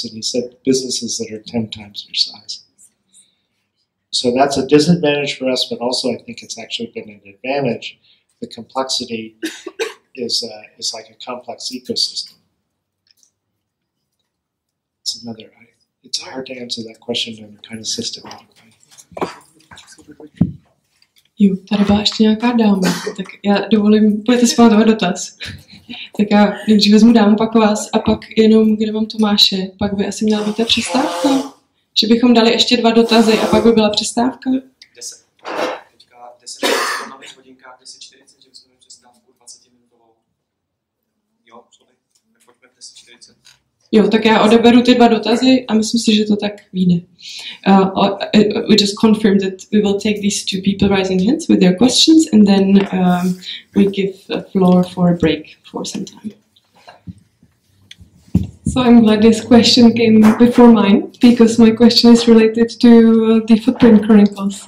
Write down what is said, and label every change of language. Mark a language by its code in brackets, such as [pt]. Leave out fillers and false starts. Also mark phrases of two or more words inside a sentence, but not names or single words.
[en] And he said, businesses that are 10 times your size. So that's a disadvantage for us, but also I think it's actually been an advantage. The complexity is like a complex ecosystem. It's hard to answer that question in a kind of systematic way. [cs] Jo, tady byla ještě nějaká dáma, tak já dovolím, budete si pamatovat dotaz. Tak já nejdřív vezmu dámu, pak vás a pak jenom, kde mám Tomáše, pak by asi měla být ta přestávka. Že bychom dali ještě 2 dotazy a pak by byla přestávka. 10. Teďka 10 na nových hodinkách, 10:40, že bychom měli přestávku 20minutovou. Jo, sorry, tak pojďme 10:40. Jo, tak já odeberu ty 2 dotazy a myslím si, že to tak vyjde. [en] We just confirmed that we will take these 2 people raising hands with their questions, and then we give the floor for a break for some time. So I'm glad this question came before mine, because my question is related to the Footprint Chronicles.